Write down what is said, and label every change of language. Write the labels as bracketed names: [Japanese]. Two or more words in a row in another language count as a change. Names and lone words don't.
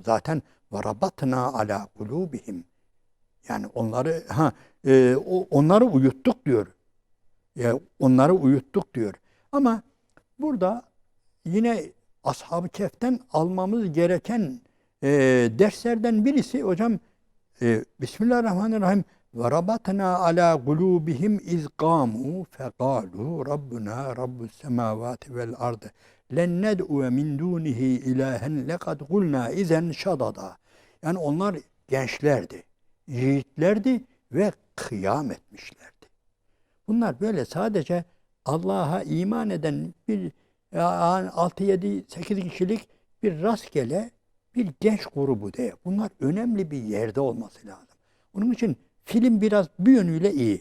[Turkish] Zaten [Arabic] وربطنا على قلوبهم. [Turkish] Yani onları onları uyuttuk diyor. Ya onları uyuttuk diyor. Ama burada yine Ashab-ı Kehf'ten almamız gereken derslerden birisi hocam, Bismillahirrahmanirrahim. [Arabic] وَرَبَطْنَا عَلَى قُلُوبِهِمْ اِذْ قَامُوا فَقَالُوا رَبُّنَا رَبُّ السَّمَاوَاتِ وَالْأَرْضِ لَنْ نَدْعُوَ مِنْ دُونِهِ إِلَٰهًا لَقَدْ قُلْنَا اِذًا شَطَطًا. [Turkish] Yani onlar gençlerdi, yiğitlerdi ve kıyam etmişlerdi. Bunlar böyle sadece Allah'a iman eden bir 6, 7, 8 kişilik bir rastgele bir genç grubu değil. Bunlar önemli bir yerde olması lazım. Onun için film biraz bir yönüyle iyi.